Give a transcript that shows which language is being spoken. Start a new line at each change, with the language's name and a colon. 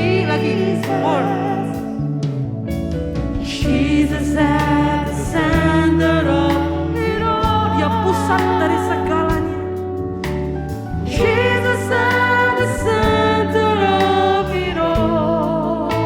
English: Lagi more. Jesus at the center of it all.
Indonesian: Dia pusat dari segalanya.
English: Jesus at the center of it all.